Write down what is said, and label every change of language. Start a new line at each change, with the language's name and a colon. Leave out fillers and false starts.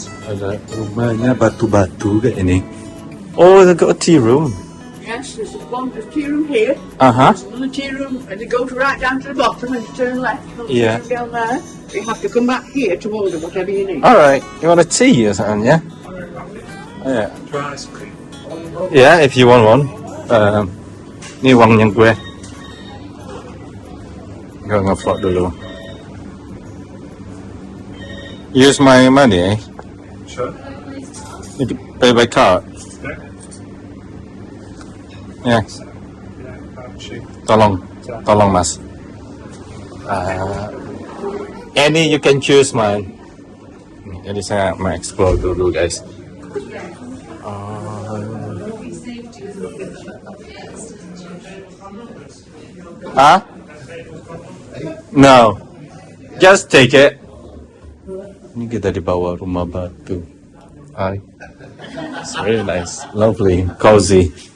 Indonesian: Ada rumahnya batu-batu kayak ini.
English: Oh, they got a tea room. Yes, there's a tea room here. Uh-huh. There's another tea room, and it goes right down to the bottom and you turn left. Yeah. Down there. You have to come back here to order whatever you need. Alright, you want a tea or something, yeah? Yeah. Dry ice cream. Yeah, if you want one.
Indonesian: Ni uangnya gue. Gue nge-vlog dulu.
English: Use my money, eh? Sure. You can pay by card.
Indonesian: Yeah. Tolong mas.
English: Any you can choose man.
Indonesian: Jadi saya mau explore dulu guys.
English: No. Just take it.
Indonesian: Ini kita di bawah rumah batu.
English: Hi. It's really nice, lovely, cozy.